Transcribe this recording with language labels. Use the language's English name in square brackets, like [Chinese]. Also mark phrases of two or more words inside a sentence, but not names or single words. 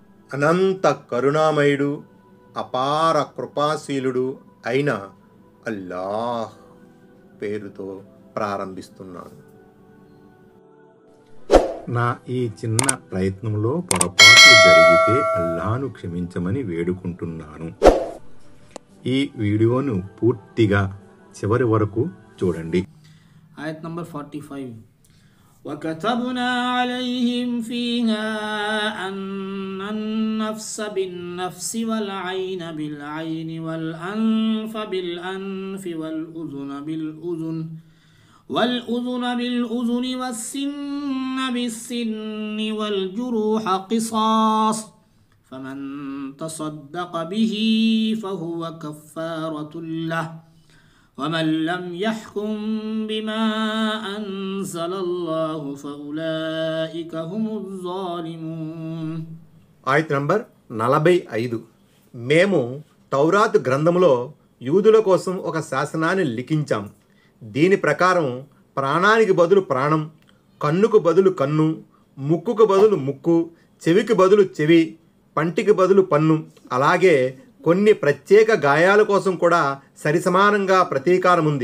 [Telugu] అనంత కరుణామయుడు అపార కృపాశీలుడు అయిన అల్లాహ్ పేరుతో ప్రారంభిస్తున్నాను. నా ఈ చిన్న ప్రయత్నంలో పొరపాట్లు జరిగితే అల్లాహ్ను క్షమించమని వేడుకుంటున్నాను. ఈ వీడియోను పూర్తిగా చివరి వరకు చూడండి. ఆయత్ నంబర్ 45. [Arabic] وكتبنا عليهم فيها أن النفس بالنفس والعين بالعين والأنف بالأنف والأذن بالأذن والسن بالسن والجروح قصاص فمن تصدق به فهو كفارة له ومن لم يحكم بما أنزل الله فأولئك هم الظالمون. [Telugu] ఆయత్ నంబర్ 45. మేము తౌరాతు గ్రంథములో యూదుల కోసం ఒక శాసనాన్ని లిఖించాం. దీని ప్రకారం ప్రాణానికి బదులు ప్రాణం, కన్నుకు బదులు కన్ను, ముక్కుకు బదులు ముక్కు, చెవికి బదులు చెవి, పంటికి బదులు పన్ను, అలాగే కొన్ని ప్రత్యేక గాయాల కోసం కూడా సరిసమానంగా ప్రతీకారం ఉంది.